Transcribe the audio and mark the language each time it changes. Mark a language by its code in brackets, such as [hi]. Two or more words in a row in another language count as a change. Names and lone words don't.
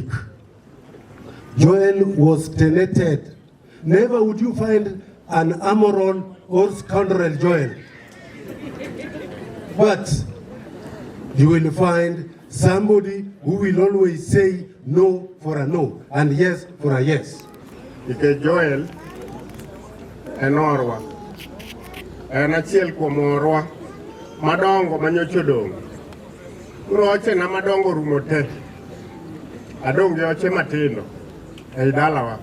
[en] Joel was talented. Never would you find an amoral or scoundrel Joel. But you will find somebody who will always say no for a no and yes for a yes. [luo] Ike Joel enorwa. En achiel kuom orwa madongo manyocha odong'. Koro oche na madongo rumo te. Adong' gi oche matindo ei dalawa.